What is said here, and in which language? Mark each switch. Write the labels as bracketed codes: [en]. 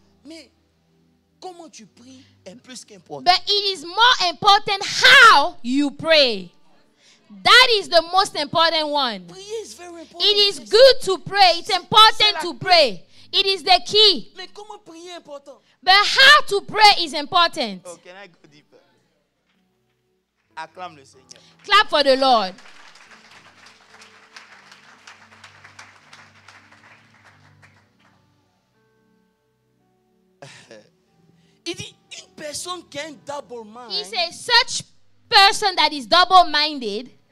[fr] Mais comment tu pries est plus qu'important. [en] but it is more important how you pray. That is the most important one. Prier is very important. It is good to pray. It's important to pray. It is the key. [fr] Mais comment prier est important? [en] But how to pray is important. Oh, can I go deeper? [fr] Acclame le Seigneur. [en] Clap for the Lord. [fr] Il dit, une personne qui a un double mind, [en] He says, such person that is double-minded,